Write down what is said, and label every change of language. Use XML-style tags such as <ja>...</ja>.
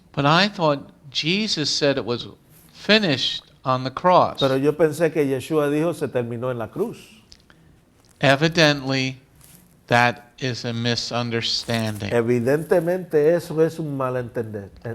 <en>But I thought Jesus said it was finished on the cross.</en> <es>Pero yo pensé que Yeshua dijo se terminó en la cruz.</es> <en>Evidently, that is a misunderstanding.</en> <es>Evidentemente eso es un malentendido.</es>